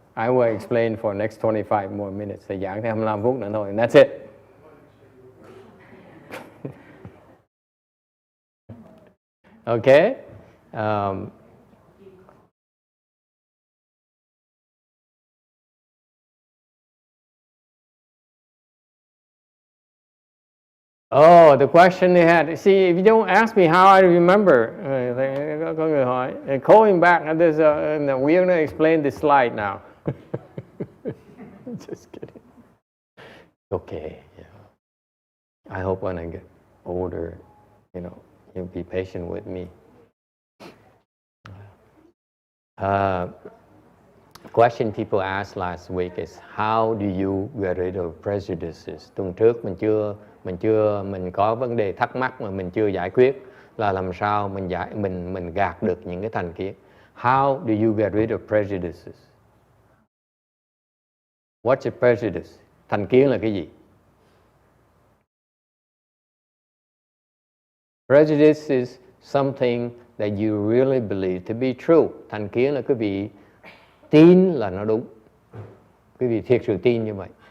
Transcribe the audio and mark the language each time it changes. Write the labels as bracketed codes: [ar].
[en] I will explain for next 25 more minutes. [vi] Thầy giảng thêm 25 phút nữa thôi. [en] And that's it. Okay. Oh, the question they had. See, if you don't ask me how I remember, [vi] có người hỏi. [en] Calling back, we're going to explain this slide now. Just kidding. Okay. Yeah. I hope when I get older, you'll be patient with me. Question people asked last week is, how do you get rid of prejudices? [vi] Tuần trước mình có vấn đề thắc mắc mà mình chưa giải quyết, là làm sao mình gạt được những cái thành kiến. [en] How do you get rid of prejudices? What's a prejudice? [vi] Thành kiến là cái gì? [en] Prejudice is something that you really believe to be true. [vi] Thành kiến là quý vị tin là nó đúng. Quý vị thiệt sự tin như vậy.